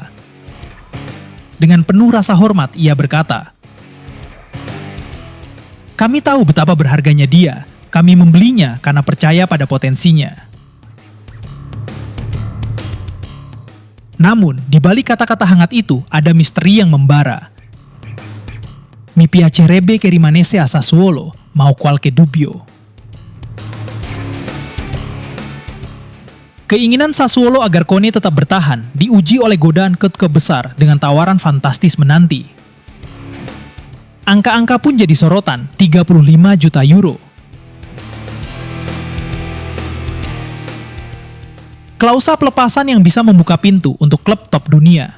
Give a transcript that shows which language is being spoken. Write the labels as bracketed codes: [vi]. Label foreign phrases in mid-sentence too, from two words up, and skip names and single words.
[id] Dengan penuh rasa hormat, ia berkata, "Kami tahu betapa berharganya dia. Kami membelinya karena percaya pada potensinya." Namun, di balik kata-kata hangat itu, ada misteri yang membara. [it] Mi piacerebbe che rimanesse a Sassuolo, ma ho qualche dubbio. [id] Keinginan Sassuolo agar Kone tetap bertahan diuji oleh godaan klub besar dengan tawaran fantastis menanti. Angka-angka pun jadi sorotan, 35 juta euro. Klausa pelepasan yang bisa membuka pintu untuk klub top dunia.